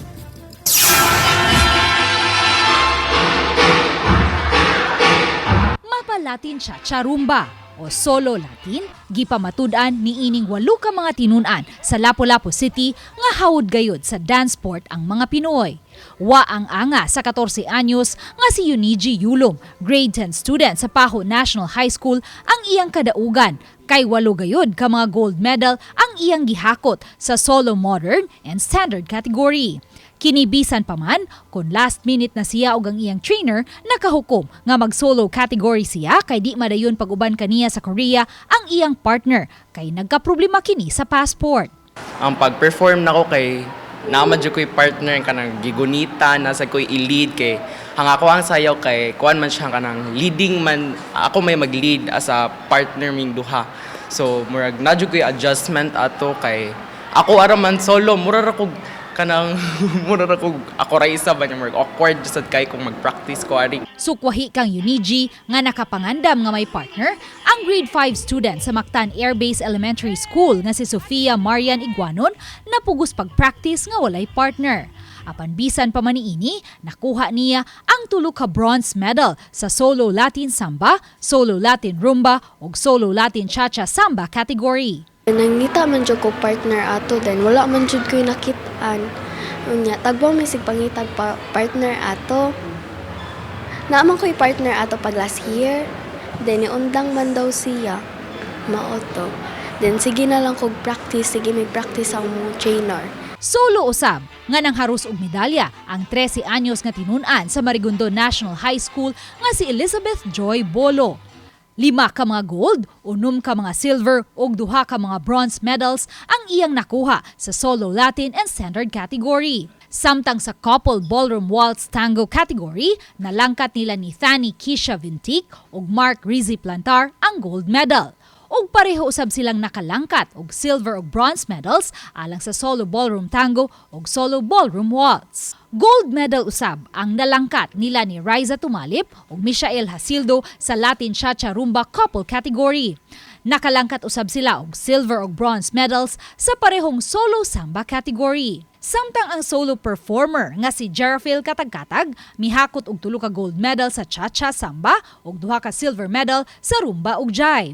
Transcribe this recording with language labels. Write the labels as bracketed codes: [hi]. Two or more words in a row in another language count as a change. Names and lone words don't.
[ceb] Mapalatin siya charumba o [en] solo Latin, [ceb] gipamatud-an ni ining 8 ka mga tinun-an sa Lapu-Lapu City nga hawod gayud sa Dancesport ang mga Pinoy. Wa ang anga sa 14 anyos nga si Euniji Yulong, [en] grade 10 student [ceb] sa Paho National High School ang iyang kadaugan. Kay 8 gayud ka mga [en] gold medal [ceb] ang iyang gihakot sa [en] solo modern and standard category. [ceb] Kinibisan pa man kung [en] last minute [ceb] na siya ug ang iyang trainer nakahukom nga mag-solo category siya kay di madayon pag-uban kaniya sa Korea ang iyang partner kay nagkaproblema kini sa passport. Ang pag-perform nako kay namadyo ko'y partner kanang gigunita nasa ko'y i-lead kay ang ako ang sayaw kay kuan man siya kanang leading man ako may mag-lead [en] as a partner [ceb] ming duha. So murag nadyo ko'y adjustment ato kay ako ara man solo mura ra ko kanang mura ra ko ako ra isa ba murag awkward sad kay kung mag-practice ko ari. Sukwahi kang Euniji nga nakapangandam nga may partner ang [en] grade 5 student [ceb] sa Mactan Air Base Elementary School nga si Sofia Marian Iguanon napugos pag-practice nga walay partner. Apan bisan pa man niini, nakuha niya ang 3 ka [en] bronze medal [ceb] sa [en] solo Latin Samba, solo Latin Rumba [ceb] ug [en] solo Latin Cha-Cha Samba category. [ceb] Nangita man jud ko partner ato then wala man jud ko'y nakit-an. Unya tagbaw may sig pangitag partner ato. Naaman ko'y partner ato pag [en] last year. [ceb] Then iundang man daw siya. Mao to. Then sige na lang kog practice, sige may practice ang mong trainer. Solo usab nga nangharus og medalya ang 13 anyos nga tinun-an sa Marigundo National High School nga si Elizabeth Joy Bolo. 5 ka mga gold, 6 ka mga silver ug 2 ka mga [en] bronze medals [ceb] ang iyang nakuha sa [en] solo Latin and standard category. [ceb] Samtang sa [en] couple ballroom waltz tango category, [ceb] nalangkat nila ni Thani Kisha Vintic ug Mark Rizzi Plantar ang [en] gold medal. [ceb] Ug pareho usab silang nakalangkat og silver ug [en] bronze medals [ceb] alang sa [en] solo ballroom tango [ceb] ug [en] solo ballroom waltz. Gold medal [ceb] usab ang nalangkat nila ni Riza Tumalip ug Michael Hasildo sa [en] Latin Cha-Cha Rumba couple category. [ceb] Nakalangkat usab sila og silver ug [en] bronze medals [ceb] sa parehong [en] solo samba category. [ceb] Samtang ang [en] solo performer [ceb] nga si Jerafil Katagkatag mihakot og 3 ka [en] gold medal [ceb] sa Cha-Cha Samba ug 2 ka [en] silver medal [ceb] sa Rumba ug Jive.